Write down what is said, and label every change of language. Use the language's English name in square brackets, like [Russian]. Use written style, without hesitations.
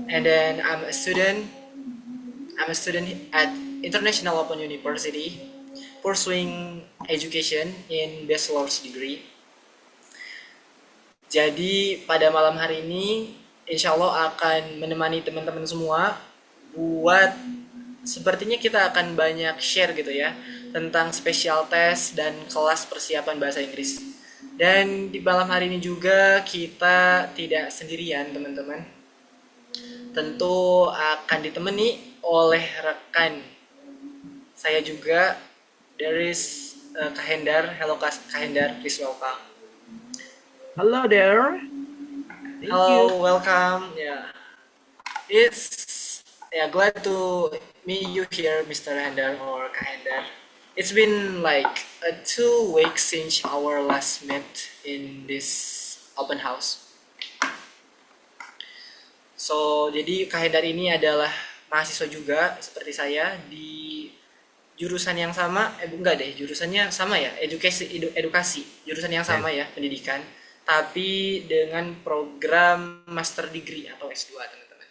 [English] and then I'm a student at International Open University, pursuing education in bachelor's degree. [Indonesian] Jadi pada malam hari ini, insya Allah akan menemani teman-teman semua buat sepertinya kita akan banyak share gitu ya tentang special test dan kelas persiapan bahasa Inggris. Dan di malam hari ini juga kita tidak sendirian teman-teman. Tentu akan ditemani oleh rekan saya juga. [English] There is Kak Hendar. Hello Kak Hendar, please welcome. Hello there. Thank you. Hello, welcome. Yeah, it's glad to meet you here, Mr. Hendar or Kak Hendar. It's been like 2 weeks since our last met in this open house. [Indonesian] So, jadi Kak Hendar ini adalah mahasiswa juga seperti saya di jurusan yang sama, enggak deh, jurusannya sama ya, edukasi, jurusan yang [English] Yes. [Indonesian] sama ya, pendidikan, tapi dengan program master degree atau S2 teman-teman.